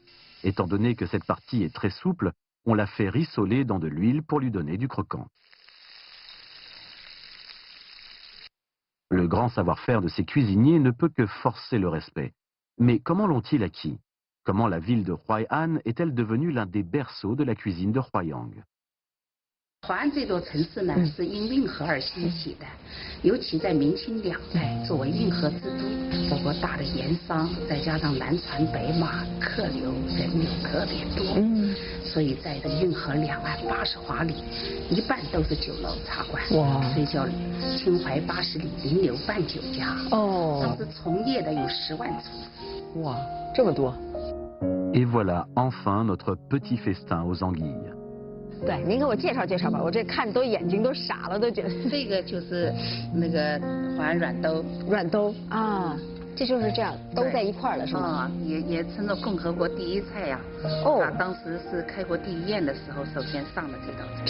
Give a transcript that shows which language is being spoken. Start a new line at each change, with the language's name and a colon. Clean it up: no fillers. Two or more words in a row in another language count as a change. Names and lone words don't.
French: Étant donné que cette partie est très souple, on la fait rissoler dans de l'huile pour lui donner du croquant. Le grand savoir-faire de ces cuisiniers ne peut que forcer le respect. Mais comment l'ont-ils acquis? Comment la ville de Huai An est-elle devenue l'un des berceaux de la cuisine de Huaiyang?
Chinese: 淮安这座城市呢，是因运河而兴起的，尤其在明清两代，作为运河之都，包括大的盐商，再加上南船北马，客流人流特别多，所以在这个运河两岸80华里，一半都是酒楼茶馆，所以叫秦淮80里临流办酒家。当时从业的有10万厨。哇，这么多。
French: Et voilà enfin notre petit festin aux anguilles.
Chinese: 对，您给我介绍介绍吧，我这看都眼睛都傻了，都觉得。这个就是那个淮安软兜。软兜啊，这就是这样都在一块儿了，是吗？也称作共和国第一菜呀。当时是开国第一宴的时候，首先上的这道菜。